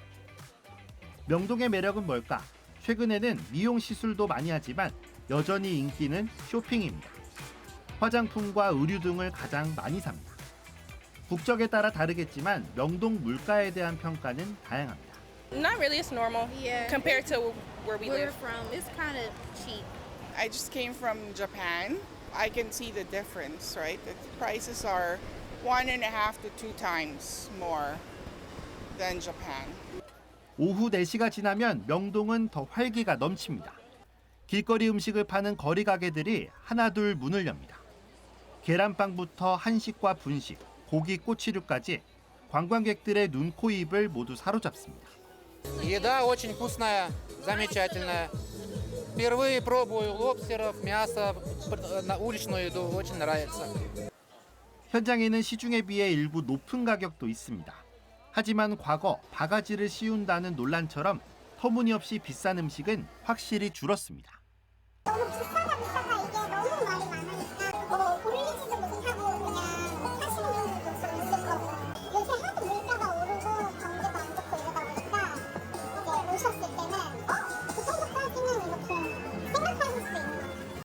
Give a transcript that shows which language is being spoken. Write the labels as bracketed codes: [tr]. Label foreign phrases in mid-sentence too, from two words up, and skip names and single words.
[ko] 명동의 매력은 뭘까? 최근에는 미용 시술도 많이 하지만 여전히 인기는 쇼핑입니다. 화장품과 의류 등을 가장 많이 삽니다. 국적에 따라 다르겠지만 명동 물가에 대한 평가는 다양합니다. [en] Not really, it's normal compared to where we Where live. from? It's kind of cheap. I just came from Japan. I can see the difference, right? The prices are 1.5 to 2 times more than Japan. [ko] 오후 4시가 지나면 명동은 더 활기가 넘칩니다. 길거리 음식을 파는 거리 가게들이 하나둘 문을 엽니다. 계란빵부터 한식과 분식, 고기 꼬치류까지 관광객들의 눈, 코, 입을 모두 사로잡습니다. [ru] Еда очень вкусная, замечательная. Впервые пробую лобстеров, мясо, уличную еду, очень нравится. [ko] 현장에는 시중에 비해 일부 높은 가격도 있습니다. 하지만 과거 바가지를 씌운다는 논란처럼 터무니없이 비싼 음식은 확실히 줄었습니다. 너무 비싸다 이게 너무 말이 많으니까 올리지도 못하고 그냥 하시는 분들도 있을 거고 요새 하도 물가가 오르고 경기도 안 좋고 이러다 보니까 이제 오셨을 때는 그 정도까지는 이렇게 생각하실 수 있는 거예요.